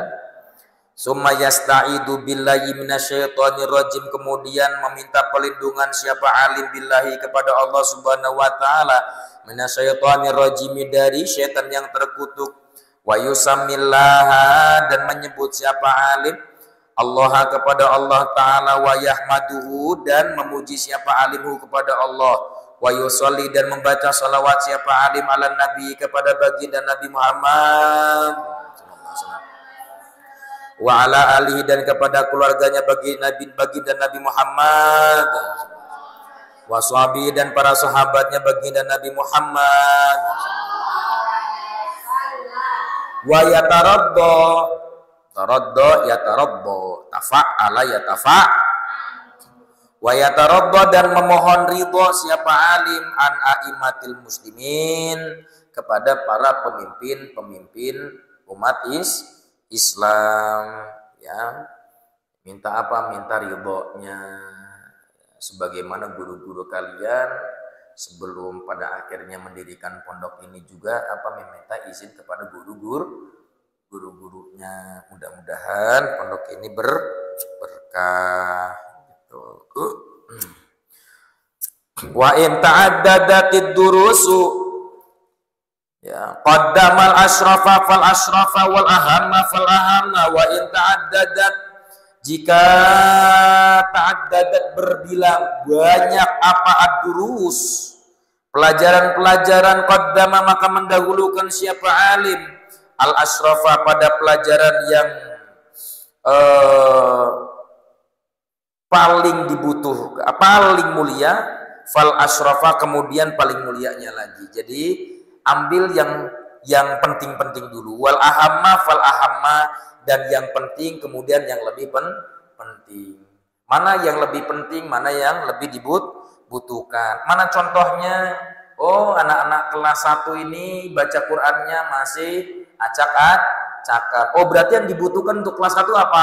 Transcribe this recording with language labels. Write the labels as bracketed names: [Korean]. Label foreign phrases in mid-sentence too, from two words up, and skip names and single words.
[Arabic] ثم يستعيذ بالله من الشيطان الرجيم, [Indonesian] kemudian meminta perlindungan siapa alim billahi, kepada Allah [Arabic] سبحانه وتعالى, من الشيطان الرجيم, [Indonesian] dari syaitan yang terkutuk. [Arabic] ويسمي الله, [Indonesian] dan menyebut siapa alim Allah, kepada Allah taala, [Arabic] ويحمده, [Indonesian] dan memuji siapa alimhu, kepada Allah, [Arabic] ويصلي, [Indonesian] dan membaca salawat siapa alim [Arabic] على النبي, [Indonesian] kepada baginda Nabi Muhammad, [Arabic] وعلى آله, [Indonesian] dan kepada keluarganya baginda Nabi Muhammad, [Arabic] وصحبه, [Indonesian] dan para sahabatnya baginda Nabi Muhammad, [Arabic] ويتربى تفاعل يتفاعل ويتربى, [Indonesian] dan memohon ridho siapa alim [Arabic] عن أئمة المسلمين, [Indonesian] kepada para pemimpin umat Islam, ya. Minta apa? Minta ridhonya, sebagaimana guru-guru kalian sebelum pada akhirnya mendirikan pondok ini juga meminta izin kepada guru-gurunya. Mudah-mudahan pondok ini berkah gitu. [Arabic] وإن تعددت الدروس, ya, قدم الأشرف فالأشرف وال أهم فالأهم وإن تعددت, [Indonesian] Jika ta'addadat berbilang banyak apa ad-durus, pelajaran-pelajaran, qaddama maka mendahulukan siapa alim al-asrafa pada pelajaran yang paling dibutuhkan, paling mulia, [Arabic] فالأشرف [Indonesian] kemudian paling mulianya lagi. Jadi ambil yang penting-penting dulu, [Arabic] والأهم فالأهم, [Indonesian] dan yang penting kemudian yang lebih penting. Mana yang lebih penting, mana yang lebih dibutuhkan. Mana contohnya? Oh, anak-anak kelas 1 ini baca Qur'annya masih acak-acakan. Oh, berarti yang dibutuhkan untuk kelas 1 apa?